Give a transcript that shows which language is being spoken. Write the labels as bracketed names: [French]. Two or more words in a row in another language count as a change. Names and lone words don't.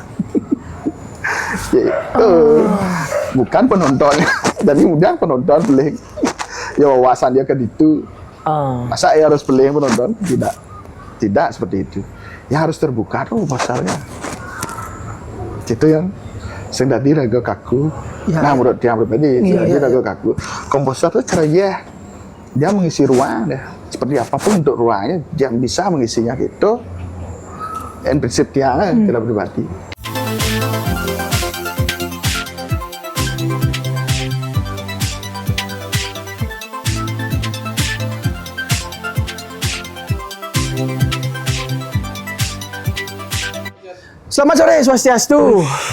[Indonesian] Bukan penontonnya. Jadi mudah penonton pilih. Ya wawasan dia ke itu. Masa ya harus pilih penonton? Tidak seperti itu. Ya harus terbuka tuh komposernya. Itu yang [Balinese] sing dadi raga kaku. [Indonesian] Nah, menurut dia pribadi, [Balinese] raga kaku. [Indonesian] Komposer tuh caranya dia mengisi ruang deh. Seperti apapun untuk ruangnya, dia bisa mengisinya gitu. Dan prinsip dia tidak pribadi. Selamat sore, Swastiastu.